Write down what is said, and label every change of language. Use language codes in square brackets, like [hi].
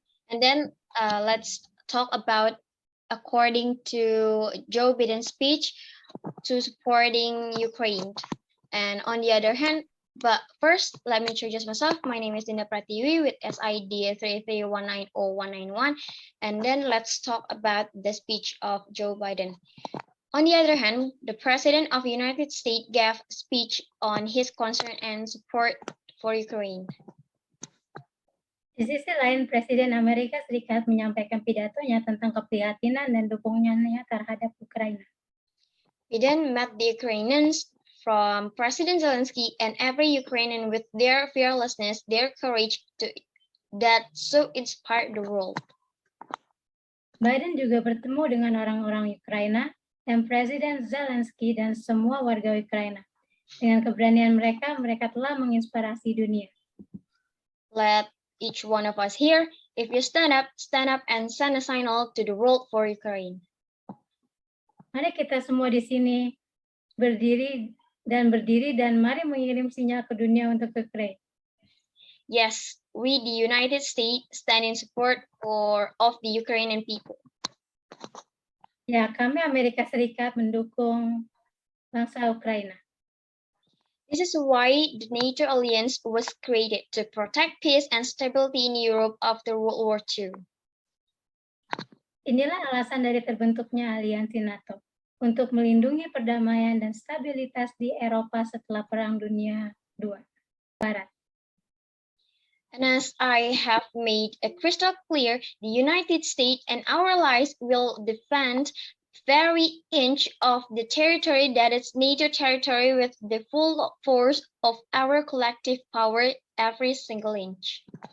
[en] And then let's talk about according to Joe Biden's speech to supporting Ukraine. And on the other hand, but first, let me introduce myself. My name is Dinda Pratiwi with SID 3319091. And then let's talk about the speech of Joe Biden. On the other hand, the President of the United States gave a speech on his concern and support for Ukraine. [id] Di sisi lain, Presiden Amerika Serikat menyampaikan pidatonya tentang keprihatinan dan dukungannya terhadap Ukraina. [en] Biden met the Ukrainians from President Zelensky and every Ukrainian with their fearlessness, their courage that so inspired the world. [id] Biden juga bertemu dengan orang-orang Ukraina dan Presiden Zelensky dan semua warga Ukraina. Dengan keberanian mereka, mereka telah menginspirasi dunia. [en] Let each one of us here, if you stand up and send a signal to the world for Ukraine. [id] Mari kita semua di sini berdiri dan mari mengirim sinyal ke dunia untuk Ukraina. [en] Yes, we the United States stand in support of the Ukrainian people. [id] Ya, kami Amerika Serikat mendukung bangsa Ukraina. [en] This is why the NATO alliance was created to protect peace and stability in Europe after World War II. [id] Inilah alasan dari terbentuknya aliansi NATO, untuk melindungi perdamaian dan stabilitas di Eropa setelah Perang Dunia II Barat. [en] And as I have made it crystal clear, the United States and our allies will defend every inch of the territory that is NATO territory with the full force of our collective power, every single inch.